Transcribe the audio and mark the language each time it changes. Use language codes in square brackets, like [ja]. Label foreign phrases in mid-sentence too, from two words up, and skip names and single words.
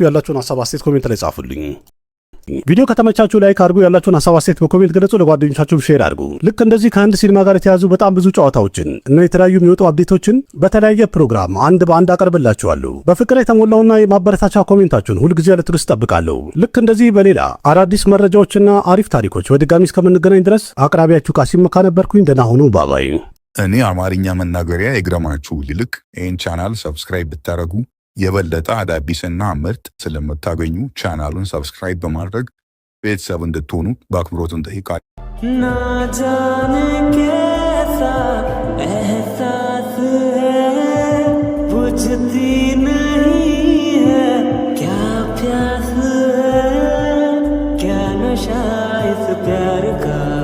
[am] ያላችሁን ሀሳብ አስተያየት ኮሜንት ላይ ጻፉልኝ። ቪዲዮ ከተመቻችሁ ላይክ አድርጉ። ያላችሁን ሀሳብ አስተያየት በኮሜንት ገለጹ። ለጓደኞቻችሁም ሼር አድርጉ። ልክ እንደዚህ ከአንድ ሲኒማ ጋር የተያዙ በጣም ብዙ ጨዋታዎችን እና የተለያዩ የሚወጡ አፕዴቶችን በተለያየ ፕሮግራም አንድ በአንድ አቀርብላችኋለሁ። በፍቅር የተሞላውና የማበረታቻ ኮሜንታችሁን ሁልጊዜ ለትርስ ጠብቃለሁ። ልክ እንደዚህ በሌላ አዳዲስ መረጃዎችና አሪፍ ታሪኮች በድጋሚ እስከምንገናኝ ድረስ አቅራቢያችሁ ቃሲም መካ ነበርኩኝ። ደህና ሁኑ። ባባይ። እኔ አማርኛ መናገሪያ የግረማችሁ ይልቅ ይህን ቻናል ሰብስክራይብ ብታደረጉ የበለጠ አዳዲስና ምርጥ ስለምታገኙ ቻናሉን ሰብስክራይብ በማድረግ ቤተሰብ እንድትሆኑ በአክብሮት እንጠይቃለን። [hi] ना जाने कैसा एहसास है बुझती नहीं है क्या प्यास है क्या नशा इस प्यार का